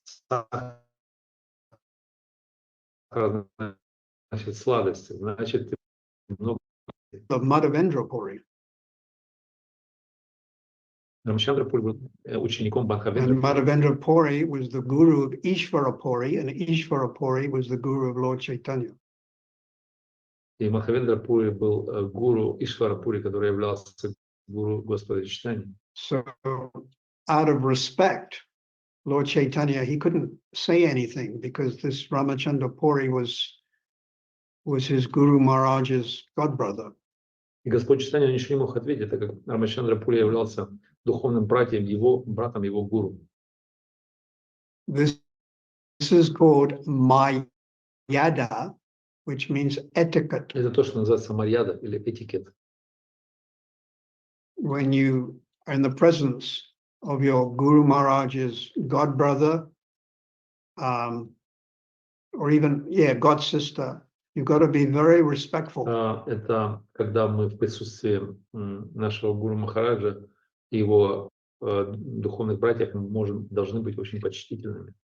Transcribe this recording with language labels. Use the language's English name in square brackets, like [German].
[Russian] Сахар, значит, сладости, значит, много. [English] The Madhavendra Puri. [Russian] Рамачандра Пури был учеником Бхакавендра. [English] Madhavendra Puri was the guru of Ishvara Puri, and Ishvara Puri was the guru of Lord Chaitanya. [Russian] И Махавендра Пури был гуру Ишвара Пури, который являлся гуру Господа Чайтаньи. [English] So, out of respect, Lord Chaitanya, he couldn't say anything because this Ramachandra Puri was his Guru Maharaj's godbrother. [Russian] И Господь Чайтанья ничего не мог ответить, так как Рамачандра Пури являлся духовным братом его гуру. [English] This is called Mayada, which means etiquette. [Russian] Это то, что называется марьяда или этикет. [English] When you are in the presence of your Guru Maharaj's godbrother, or even, god sister, you've got to be very respectful. [Russian] Это когда мы в присутствии нашего гуру Махараджа и его духовных братьев должны быть очень почтительными.